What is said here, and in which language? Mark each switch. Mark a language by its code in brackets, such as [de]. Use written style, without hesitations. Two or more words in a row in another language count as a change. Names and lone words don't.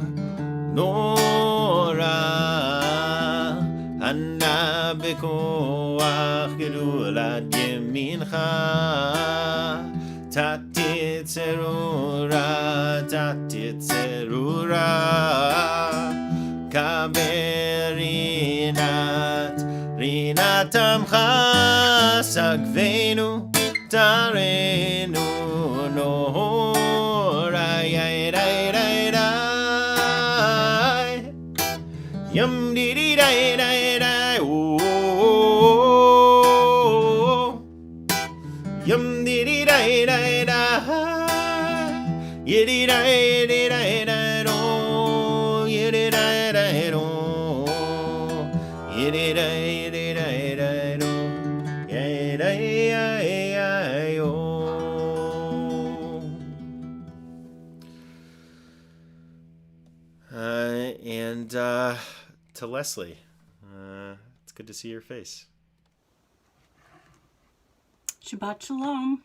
[he] נורא, אנא בכח, גדלת ימינך, תתיר צרורה, תתיר צרורה, קבל רנת, רנת עמך, שגבנו, טהרנו, נורא, Yum dee dee da, oh, yum dee dee da, yiddy da, do, yiddy da, do, yiddy da, do, oh. [en] And to Leslie, it's good to see your face. [he] שבת שלום.